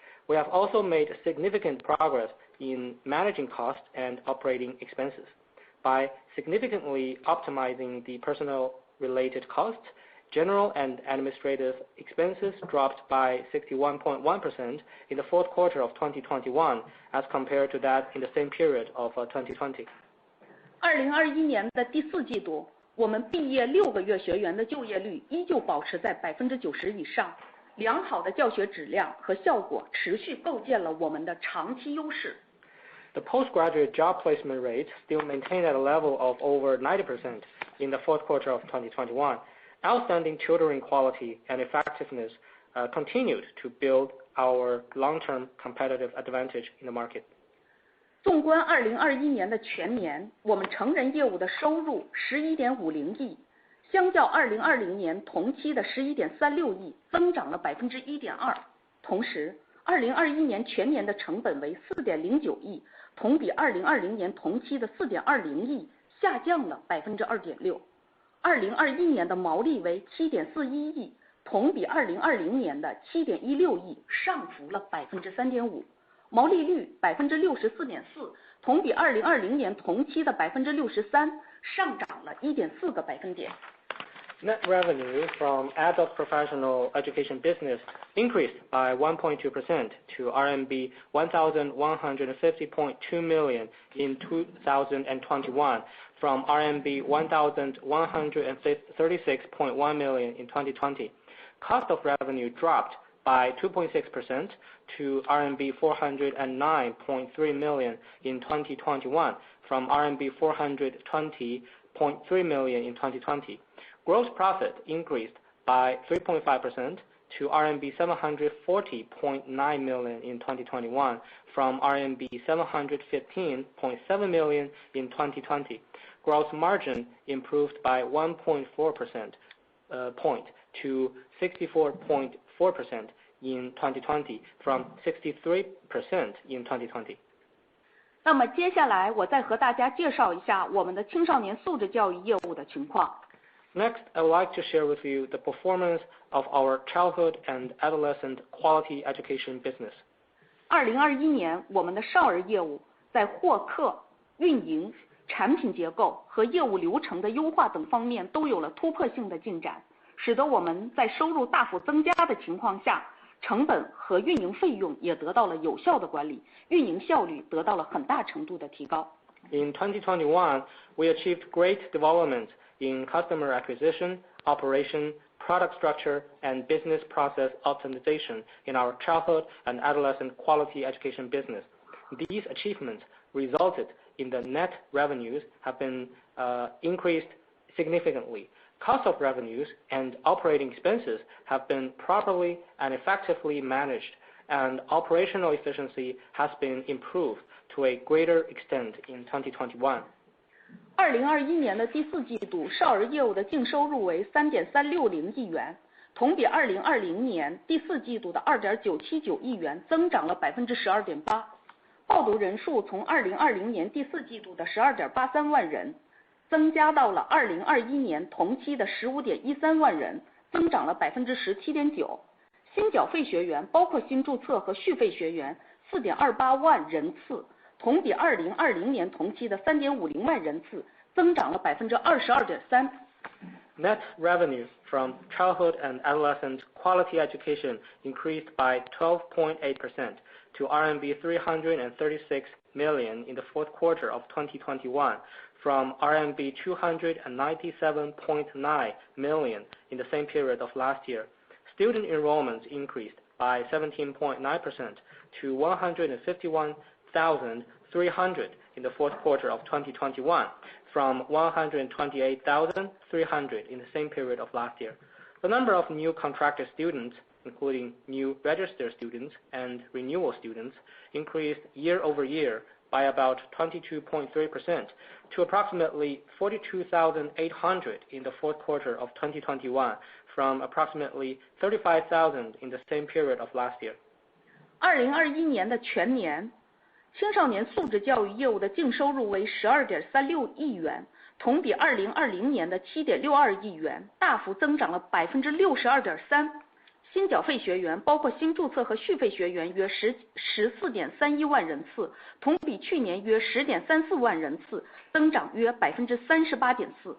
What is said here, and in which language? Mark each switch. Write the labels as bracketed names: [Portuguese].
[English] We have also made significant progress in managing costs and operating expenses. By significantly optimizing the personnel-related costs, general and administrative expenses dropped by 61.1% in the fourth quarter of 2021 as compared to that in the same period of 2020. [Chinese] 2021年的第4季度，我们毕业6个月学员的就业率依旧保持在 90% 以上，良好的教学质量和效果持续构建了我们的长期优势。 [English] The postgraduate job placement rate still maintained at a level of over 90% in the fourth quarter of 2021. Outstanding tutoring quality and effectiveness continued to build our long-term competitive advantage in the market. [Chinese] 纵观2021年的全年，我们成人业务的收入 11.50 亿，相较2020年同期的 11.36 亿增长了 1.2%。同时2021年全年的成本为 4.09 亿，同比2020年同期的 4.20 亿下降了 2.6%。 2021年的毛利为 7.41 亿，同比2020年的 7.16 亿上浮了 3.5%。毛利率 64.4%， 同比2020年同期的 63%上涨了 1.4个百分点。 [English] Net revenue from adult professional education business increased by 1.2% to RMB 1,150.2 million in 2021 from RMB 1,136.1 million in 2020. Cost of revenue dropped by 2.6% to RMB 409.3 million in 2021 from RMB 420.3 million in 2020. Gross profit increased by 3.5% to RMB 740.9 million in 2021 from RMB 715.7 million in 2020. Gross margin improved by 1.4% point to 64.4% in 2020 from 63% in 2020. [Chinese] 那么接下来我再和大家介绍一下我们的青少年素质教育业务的情况。 [English] Next, I would like to share with you the performance of our childhood and adolescent quality education business. [Chinese] 2021年，我们的少儿业务在获客、运营、产品结构和业务流程的优化等方面都有了突破性的进展，使得我们在收入大幅增加的情况下，成本和运营费用也得到了有效的管理，运营效率得到了很大程度的提高。 [English] In 2021, we achieved great development in customer acquisition, operation, product structure, and business process optimization in our childhood and adolescent quality education business. These achievements resulted in the net revenues have been increased significantly. Cost of revenues and operating expenses have been properly and effectively managed, and operational efficiency has been improved to a greater extent in 2021. [Chinese] 2021年的第四季度，少儿业务的净收入为3.360亿元，同比2020年第四季度的2.979亿元增长了12.8%。报读人数从2020年第四季度的12.83万人，增加到了2021年同期的15.13万人，增长了17.9%。新缴费学员包括新注册和续费学员4.28万人次，同比2020年同期的3.50万人次，增长了22.3%。 [English] Net revenue from childhood and adolescent quality education increased by 12.8% to RMB 336 million in the fourth quarter of 2021 from RMB 297.9 million in the same period of last year. Student enrollments increased by 17.9% to 151,300 in the fourth quarter of 2021 from 128,300 in the same period of last year. The number of new contracted students, including new registered students and renewal students, increased year over year by about 22.3% to approximately 42,800 in the fourth quarter of 2021 from approximately 35,000 in the same period of last year. [Chinese] 2021年的全年青少年素质教育业务的净收入为12.36亿元，同比2020年的7.62亿元大幅增长了62.3%。新缴费学员包括新注册和续费学员约14.31万人次，同比去年约10.34万人次，增长约38.4%。